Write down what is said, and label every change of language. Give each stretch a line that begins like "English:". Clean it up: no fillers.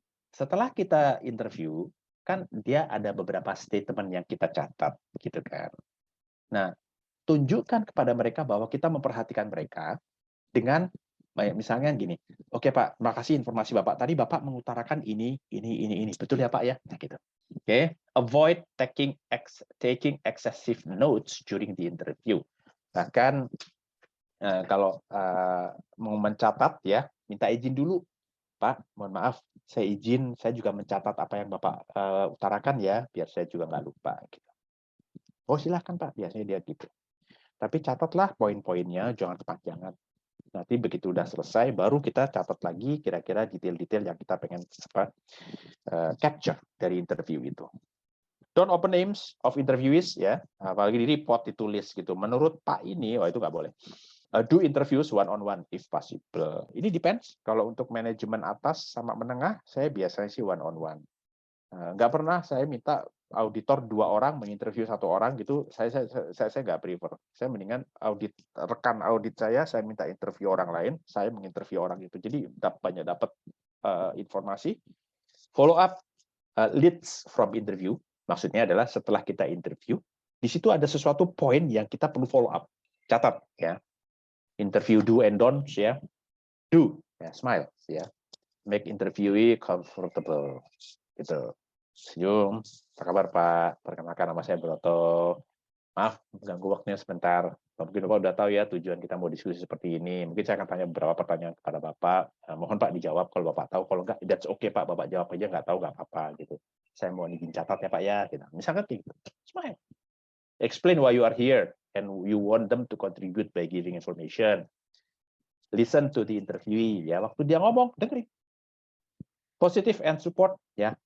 Indonesian: Setelah kita interview, kan dia ada beberapa statement yang kita catat, gitu kan. Nah, tunjukkan kepada mereka bahwa kita memperhatikan mereka dengan misalnya gini, oke Pak, makasih informasi Bapak. Tadi Bapak mengutarakan ini, betul ya Pak ya? Nah, gitu.
English: Oke, avoid taking excessive notes during the interview.
Indonesian: Bahkan kalau mau mencatat ya, minta izin dulu, Pak. Mohon maaf, saya izin, saya juga mencatat apa yang Bapak utarakan ya, biar saya juga nggak lupa. Gitu. Oh silahkan Pak, biasanya dia gitu. Tapi catatlah poin-poinnya, jangan kepanjangan. Nanti begitu udah selesai, baru kita catat lagi kira-kira detail-detail yang kita pengen capture dari interview itu.
English: Don't open names of interviewees, ya,
Indonesian: apalagi di report ditulis gitu. Menurut Pak ini, itu nggak boleh.
English: Do interviews one-on-one if possible.
Indonesian: Ini depends. Kalau untuk manajemen atas sama menengah, saya biasanya sih one-on-one. Nggak pernah saya minta auditor 2 orang menginterview 1 orang gitu. Saya nggak prefer. Saya mendingan rekan audit saya minta interview orang lain, saya menginterview orang itu. Jadi banyak dapat informasi.
English: Follow up leads from interview.
Indonesian: Maksudnya adalah setelah kita interview, di situ ada sesuatu poin yang kita perlu follow up. Catat ya.
English: Interview do and don'ts ya. Do, ya, smile ya. Make interviewee comfortable
Indonesian: gitu. Senyum, apa kabar Pak? Perkenalkan nama saya Broto. Maaf, mengganggu waktunya sebentar. Mungkin Bapak udah tahu ya tujuan kita mau diskusi seperti ini. Mungkin saya akan tanya beberapa pertanyaan kepada Bapak. Mohon Pak dijawab kalau Bapak tahu. Kalau enggak,
English: that's okay
Indonesian: Pak. Bapak jawab aja, nggak tahu nggak apa-apa gitu. Saya mau izin catat ya Pak ya. Gitu. Misalkan gitu. Smile.
English: Explain why you are here and you want them to contribute by giving information. Listen to the interviewee ya.
Indonesian: Waktu dia ngomong, dengerin.
English: Positive and support ya.